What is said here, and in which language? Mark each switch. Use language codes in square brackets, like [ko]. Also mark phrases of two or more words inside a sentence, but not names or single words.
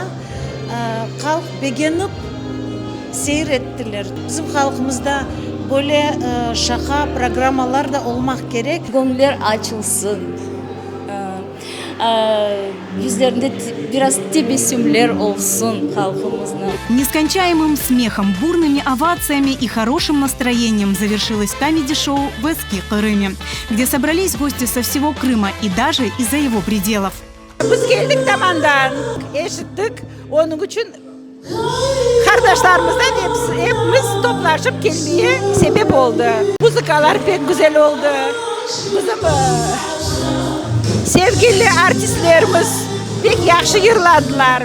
[crh] Halk beğenip seyrettiler. Bizim halkımızda böyle şaka programmalar da olmak gerek. Gönüller açılsın. Yüzlerinde biraz tebessümler olsun halkımızın. [ru] Нескончаемым смехом, бурными овациями и хорошим настроением завершилось комеди-шоу в Эске Карыме, где собрались гости со всего Крыма и даже из-за его пределов. [crh] Biz geldik tamandan, eşittik. Onun için kardeşlerimizden hepimiz toplaşıp gelmeye sebep oldu. Müzikalar pek güzel oldu. Bizim sevgili artistlerimiz pek yaxşı yırladılar.